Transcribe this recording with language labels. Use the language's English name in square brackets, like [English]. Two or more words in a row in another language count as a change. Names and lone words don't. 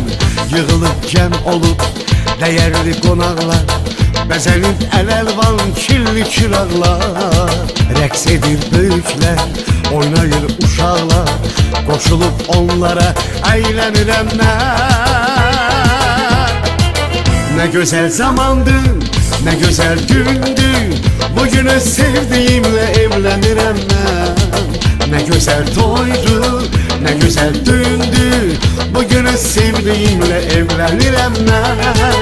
[Azerbaijani] Yığılıb cəm olub dəyərli qonaqlar, bəzənib əl-əlvan kirli çıraqlar. Rəqs edir böyüklər, oynayır uşaqlar. Qoşulub onlara əylənirəm mən. [Turkish] Ne güzel zamandı, ne güzel gündü. Bugünü sevdiğimle evlenirəm mən. Ne güzel toydu, ne güzel dündü. Bugünü sevdiğimle evlenirəm mən.